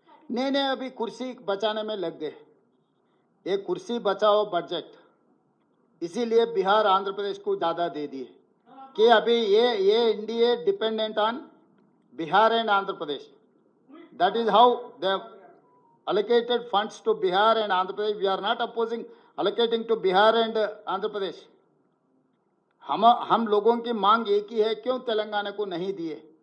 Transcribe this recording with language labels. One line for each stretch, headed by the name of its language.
Hindi: नहीं, अभी कुर्सी बचाने में लग गए। ये कुर्सी बचाओ बजट, इसीलिए बिहार आंध्र प्रदेश को ज्यादा दे दिए कि अभी ये
English: India dependent on Bihar and Andhra Pradesh. That is how they allocated funds to Bihar and Andhra Pradesh. We are not opposing allocating to Bihar and Andhra Pradesh.
Hindi: हम लोगों की मांग एक ही है, क्यों तेलंगाना को नहीं दिए?